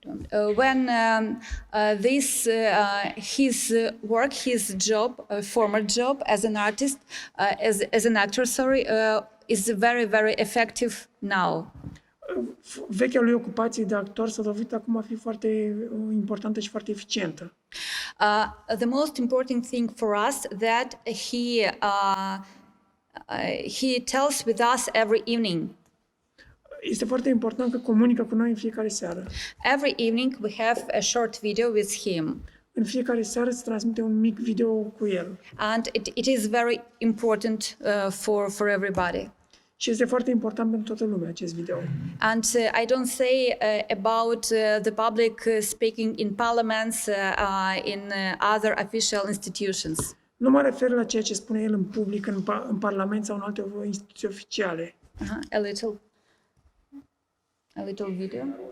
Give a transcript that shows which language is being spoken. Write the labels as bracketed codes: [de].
[en] When his former job as an artist, as an actor, is very, very effective now. [ro] Vechea lui ocupație de actor s-a dovedit acum a fi foarte importantă și foarte eficientă. [en] The most important thing for us that he tells with us every evening. [ro] Este foarte important că comunică cu noi în fiecare seară. [en] Every evening we have a short video with him. [ro] În fiecare seară se transmite un mic video cu el. [en] And it is very important for everybody. [ro] Și este foarte important pentru toată lumea acest video. [en] And I don't say about the public speaking in parliaments, in other official institutions. [ro] Nu mă refer la ceea ce spune el în public, în parlament sau în alte instituții oficiale. [en] A little video.